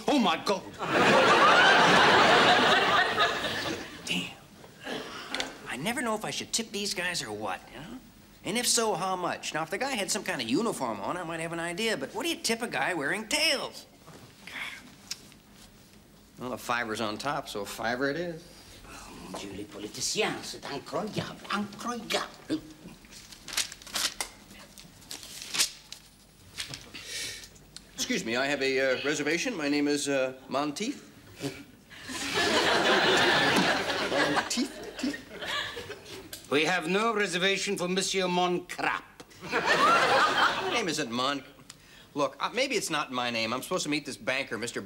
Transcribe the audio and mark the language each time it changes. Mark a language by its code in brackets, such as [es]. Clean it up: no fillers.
[en] Oh, my God. Damn. I never know if I should tip these guys or what, you know? And if so, how much? Now, if the guy had some kind of uniform on, I might have an idea, but what do you tip a guy wearing tails? Well, a $5's on top, so a $5 it is. [fr] Mon Dieu, les politiciens, c'est incroyable, incroyable. [en] Excuse me, I have a reservation. My name is Monteith. Monteith? We have no reservation for Monsieur Moncrap. My name isn't Look, maybe it's not my name. I'm supposed to meet this banker, Mr.